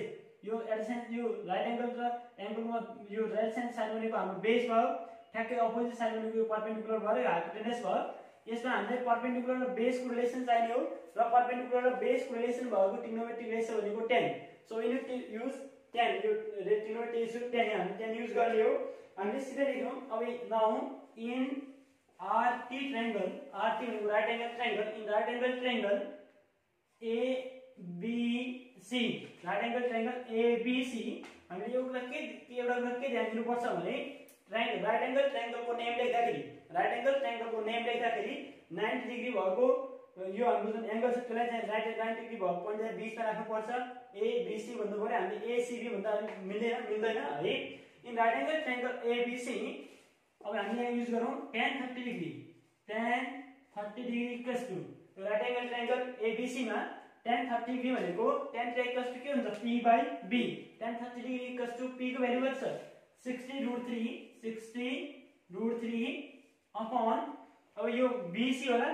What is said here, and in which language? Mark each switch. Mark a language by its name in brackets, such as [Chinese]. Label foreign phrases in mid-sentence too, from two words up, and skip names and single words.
[Nepali] यो एडजेसेन्ट यो [English] right angle [Nepali] र एंगलमा यो [English] right side [Nepali] भनेको हाम्रो बेस भयो, ठ्याक्कै [English] opposite side [Nepali] भनेको यो परपेन्डिकुलर भयो र हाइपोटेनस भयो. यसमा हामीले परपेन्डिकुलर र बेसको रिलेसन चाहिने हो र परपेन्डिकुलर र बेसको रिलेसन भएको [English] trigonometric ratio [Nepali] भनेको tan. [English] so we need to use [Nepali] tan. यो [English] trigonometric ratio [Nepali] tan हामीले tan युज गर्ने हो. हामीले सिधै लेखौं. अब [English] now in RT triangle, [Nepali] RT भनेको [English] right angle triangle, in right angle triangle ABC, right angle triangle ABC [Nepali] हामीले एउटा के ध्यान दिनु पर्छ भने [English] triangle right angle triangle [Nepali] को नेम लेख्दाखेरि 90 डिग्री भएको यो हाम्रो जुन एंगल छ त्यसलाई चाहिँ राइट 90 डिग्री भएको पोइन्ट चाहिँ बीचमा राख्नु पर्छ. ABC भन्नु पर्यो. हामीले ACB भन्दा मिल्दैन है. [English] in right angle triangle ABC [Nepali] अब हामीले यहाँ युज गरौँ [English] tan 30 degree. tan 30 degree equals to right angle triangle ABC [Nepali] मा [English] tan 30 degree [Nepali] भनेको [English] tan theta equals to [Nepali] के हुन्छ [English] p by b. tan 30 degree equals to [Nepali] p को भ्यालु कति छ 60√3 अपॉन अब यो BC होला.